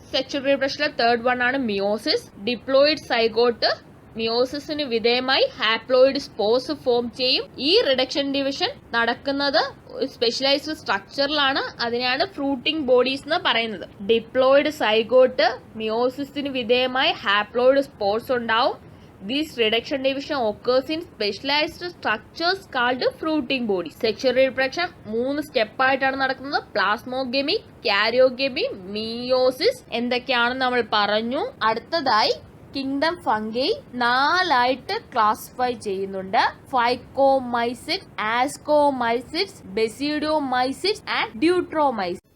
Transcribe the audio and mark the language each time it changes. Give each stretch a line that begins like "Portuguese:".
Malayalam: Sexual റീപ്രൊഡക്ഷനിലെ 3rd one ആണ് meiosis. Diploid zygote മിയോസിസിന് വിധേയമായി haploid spores form ചെയ്യും. ഈ റിഡക്ഷൻ ഡിവിഷൻ നടക്കുന്നത് സ്പെഷ്യലൈസ്ഡ് സ്ട്രക്ചറിലാണ്. അതിനാണ് ഫ്രൂട്ടിംഗ് ബോഡീസ് എന്ന് പറയുന്നത്. ഡിപ്ലോയിഡ് സൈഗോട്ട് മിയോസിസിന് വിധേയമായി ഹാപ്ലോയിഡ് സ്പോർസ് ഉണ്ടാവും.
English: This reduction division occurs in specialized structures called fruiting bodies.
Malayalam: Sexual reproduction 3 step ആയിട്ടാണ് നടക്കുന്നത്. പ്ലാസ്മോഗമി, കാരിയോഗമി, മിയോസിസ് എന്തൊക്കെയാണെന്ന് നമ്മൾ പറഞ്ഞു. അടുത്തതായി കിങ്ഡം ഫംഗൈ 4 ആയിട്ട് ക്ലാസിഫൈ ചെയ്യുന്നുണ്ട്. ഫൈക്കോമൈസിറ്റ്സ്, ആസ്കോമൈസിറ്റ്സ്, ബെസിഡിയോമൈസിറ്റ്സ് ആൻഡ് ഡ്യൂട്രോമൈസിറ്റ്സ്.